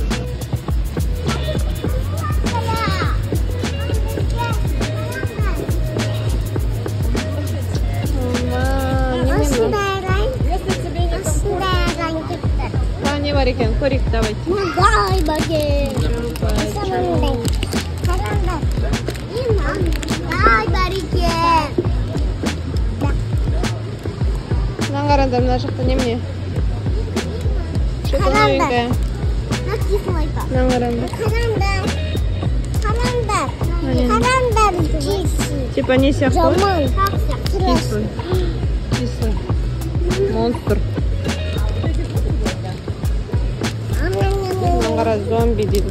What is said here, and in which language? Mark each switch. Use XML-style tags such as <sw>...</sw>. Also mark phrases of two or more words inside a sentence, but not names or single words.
<kk>Не бар екен, көрейік, давайте. Дай бәке. Дай бар екен. Мына қараңдар, мына жақта немене?</kk> <ru>Что-то новенькое.</ru> <kk>Мына қараңдар. Қараңдар. Типа не сияқты? Жаман.</kk> <ru>Кислый. Кислый. Монстр.</ru> <kk>Мына зомби дейді.</kk>